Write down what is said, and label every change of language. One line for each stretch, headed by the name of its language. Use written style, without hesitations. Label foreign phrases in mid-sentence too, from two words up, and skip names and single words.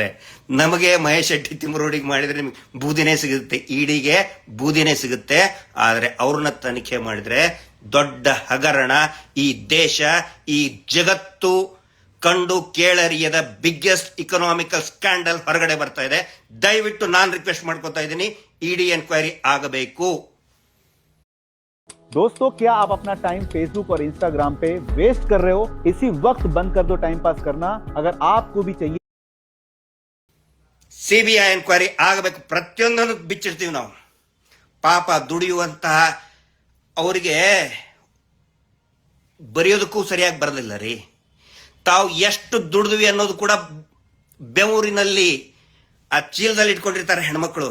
Kannada: ನಮಗೆ ಮಹೇಶ್ ಶೆಟ್ಟಿ ತಿಮ್ಮರೋಡಿಗೆ ಮಾಡಿದ್ರೆ ನಿಮ್ಗೆ ಬೂದಿನೇ ಸಿಗುತ್ತೆ, ಇಡಿಗೆ ಬೂದಿನೇ ಸಿಗುತ್ತೆ. ಆದರೆ ಅವ್ರನ್ನ ತನಿಖೆ ಮಾಡಿದ್ರೆ ದೊಡ್ಡ ಹಗರಣ ಈ ದೇಶ, ಈ ಜಗತ್ತು ಕಂಡು ಕೇಳರಿಯದ
English: biggest economical scandal
Kannada: ಹೊರಗಡೆ ಬರ್ತಾ ಇದೆ. ದಯವಿಟ್ಟು ನಾನು ರಿಕ್ವೆಸ್ಟ್ ಮಾಡ್ಕೊತಾ ಇದ್ದೀನಿ, ಇಡಿ ಎನ್ಕ್ವೈರಿ ಆಗಬೇಕು.
Hindi: दोस्तों, क्या आप अपना टाइम फेसबुक और इंस्टाग्राम पे वेस्ट कर रहे हो? इसी वक्त बंद कर दो
English: time pass
Hindi: करना. अगर आपको भी चाहिए
Kannada: ಸಿಬಿಐ ಎನ್ಕ್ವೈರಿ ಆಗಬೇಕು. ಪ್ರತಿಯೊಂದನ್ನು ಬಿಚ್ಚಿಡ್ತೀವಿ ನಾವು. ಪಾಪ ದುಡಿಯುವಂತಹ ಅವರಿಗೆ ಬರೆಯೋದಕ್ಕೂ ಸರಿಯಾಗಿ ಬರಲಿಲ್ಲ ರೀ. ತಾವು ಎಷ್ಟು ದುಡಿದ್ವಿ ಅನ್ನೋದು ಕೂಡ ಬೆವರಿನಲ್ಲಿ ಆ ಚೀಲದಲ್ಲಿ ಇಟ್ಕೊಂಡಿರ್ತಾರೆ ಹೆಣ್ಮಕ್ಳು.